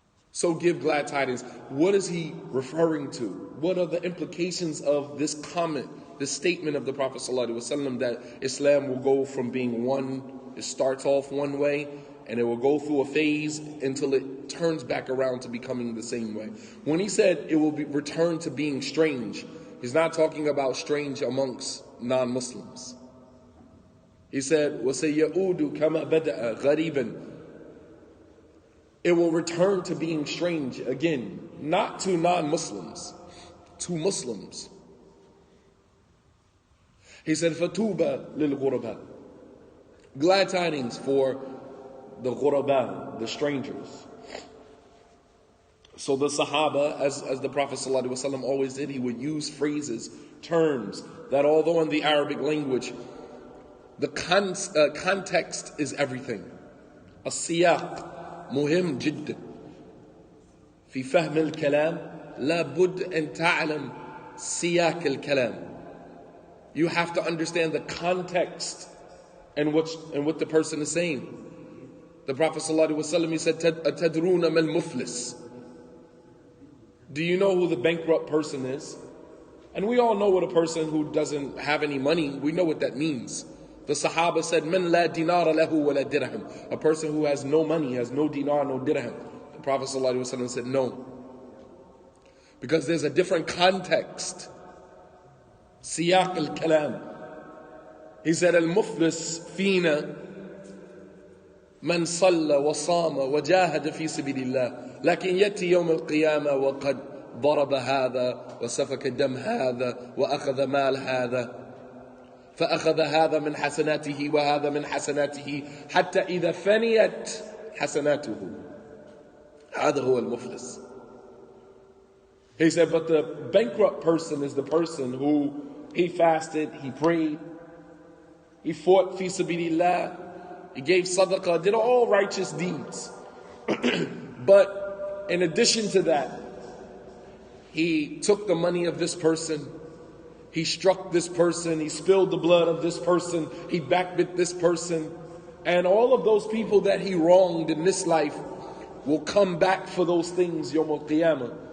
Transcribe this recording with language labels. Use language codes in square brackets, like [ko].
[en] So give glad tidings. What is he referring to? What are the implications of this comment, this statement of the Prophet ﷺ that Islam will go from being one, it starts off one way, and it will go through a phase until it turns back around to becoming the same way. When he said it will be returned to being strange, he's not talking about strange amongst non-Muslims. He said, [ar] وَسَيَّعُودُ كَمَا بَدَأَ غَرِيبًا. [en] It will return to being strange again, not to non-Muslims, to Muslims. He said, [ar] فَتُوبَ لِلْغُرَبَى. [en] Glad tidings for the ghuraba, the strangers. So the Sahaba, as the Prophet ﷺ always did, he would use phrases, terms, that although in the Arabic language, the context is everything. [ar] السياق مهم جدا في فهم الكلام لابد أن تعلم سياق الكلام. [en] You have to understand the context and what the person is saying. The Prophet ﷺ, he said, [ar] أَتَدْرُونَ مَا الْمُفْلِسِ. [en] Do you know who the bankrupt person is? And we all know what a person who doesn't have any money, we know what that means. The Sahaba said, [ar] "Man la dinara lahu wa la dirham." [en] A person who has no money, has no dinar, no dirham. The Prophet ﷺ said, no. Because there's a different context. [ar] Siyaq al-kalam. [en] He said, [ar] "Al-muflis fina man salla wa sama wa jahada fi sabilillah. Lakin yati yawm al-qiyamah wa qad ضرب هذا وسفك دم هذا وأخذ مال هذا. فأخذ هذا من حسناته وهذا من حسناته حتى إذا فنيت حسناته. هذا هو المفلس." [en] He said, but the bankrupt person is the person who he fasted, he prayed, he fought fi sabilillah, he gave sadaqah, did all righteous deeds. But in addition to that, he took the money of this person, he struck this person, he spilled the blood of this person, he backbit this person, and all of those people that he wronged in this life will come back for those things Yawm al-Qiyamah.